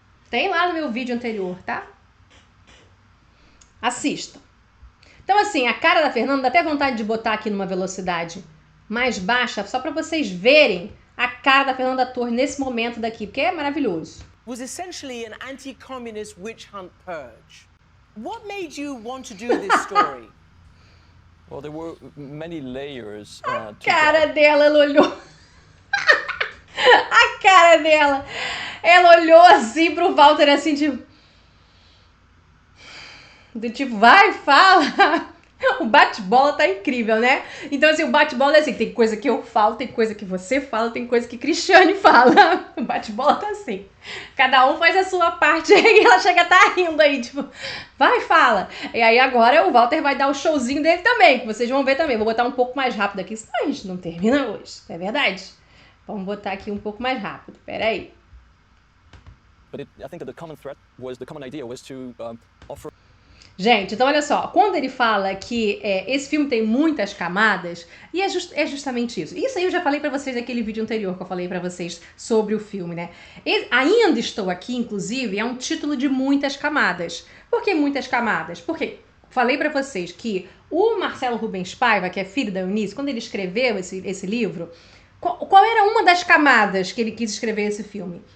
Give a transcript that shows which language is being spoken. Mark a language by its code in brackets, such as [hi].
[pt] Tem lá no meu vídeo anterior, tá? Assista. Então, assim, a cara da Fernanda dá até vontade de botar aqui numa velocidade mais baixa, só pra vocês verem a cara da Fernanda Torres nesse momento daqui, porque é maravilhoso. [en] Was essentially an anti-communist witch hunt purge. What made you want to do this story? Well, there were many layers. [pt] A cara dela, ela olhou. A cara dela. Ela olhou assim pro Walter, assim, tipo... Do tipo, vai, fala. O bate-bola tá incrível, né? Então, assim, o bate-bola é assim, tem coisa que eu falo, tem coisa que você fala, tem coisa que Cristiane fala. O bate-bola tá assim. Cada um faz a sua parte e ela chega a tá rindo aí, tipo, vai, fala. E aí agora o Walter vai dar o showzinho dele também, que vocês vão ver também. Vou botar um pouco mais rápido aqui, senão a gente não termina hoje, é verdade? Vamos botar aqui um pouco mais rápido, peraí. [en] But I think that the common idea was to offer. [pt] Gente, então olha só, quando ele fala que esse filme tem muitas camadas, e é justamente isso. Isso aí eu já falei pra vocês naquele vídeo anterior que eu falei pra vocês sobre o filme, né? Ainda Estou Aqui, inclusive, é um título de muitas camadas. Por que muitas camadas? Porque falei pra vocês que o Marcelo Rubens Paiva, que é filho da Eunice, quando ele escreveu esse livro, qual era uma das camadas que ele quis escrever esse filme?